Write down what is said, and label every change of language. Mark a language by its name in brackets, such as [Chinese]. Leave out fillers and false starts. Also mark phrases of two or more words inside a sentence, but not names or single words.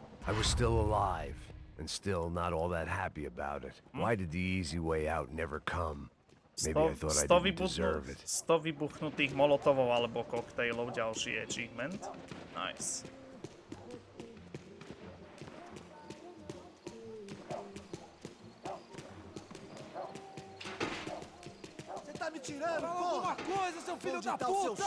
[English] I was still alive, and still not all that happy about it. Why did the easy way out never come? Maybe I thought I didn't deserve it. [Slovak] 100 vybuchnutých molotovov alebo koktejlov, ďalší achievement. [English] Nice. [Portuguese] Você tá me tirando, Fala porra? alguma coisa, seu filho Onde da tá o seu